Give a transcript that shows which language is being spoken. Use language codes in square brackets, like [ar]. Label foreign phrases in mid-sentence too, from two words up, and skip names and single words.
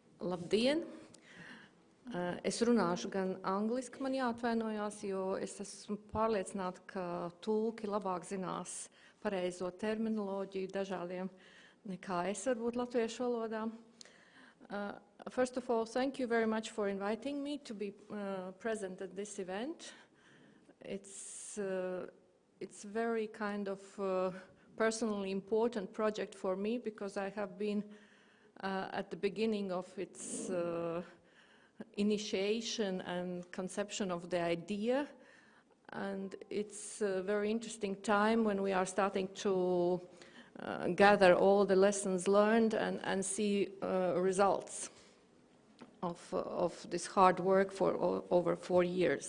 [lv] Labdien! Es runāšu gan angliski, man jāatvainojās, jo es esmu pārliecināta, ka tulki labāk zinās pareizo terminoloģiju dažādiem nekā es varbūt latviešu valodā. [en] First of all, thank you very much for inviting me to be present at this event. It's very kind of personally important project for me because I have been at the beginning of its initiation and conception of the idea, and it's a very interesting time when we are starting to gather all the lessons learned and see results of this hard work for over 4 years.